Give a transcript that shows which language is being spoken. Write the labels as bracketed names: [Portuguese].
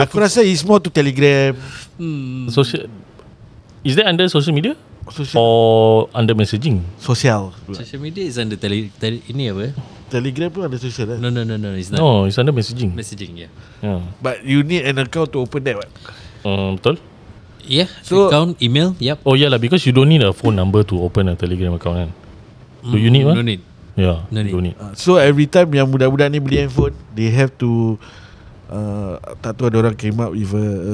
[Malay] Aku rasa [English] it's more to Telegram. Social. Is that under social media? Social. Or under messaging? [Malay] Sosial. [English] Social media is under [Malay] ini apa? Telegram pun ada social lah. [English] No, it's not. No, it's under messaging. Messaging, yeah. Yeah. But you need an account to open that what? [Malay] Betul? [English] Yeah, So- account, email, yep. Oh yeah lah, because you don't need a phone number to open a Telegram account kan? Do you need one? No need. Yeah, No need. don't need. So every time [Malay] yang budak-budak ni beli handphone, [English] they have to [Malay] tak tahu ada orang [English] came up with a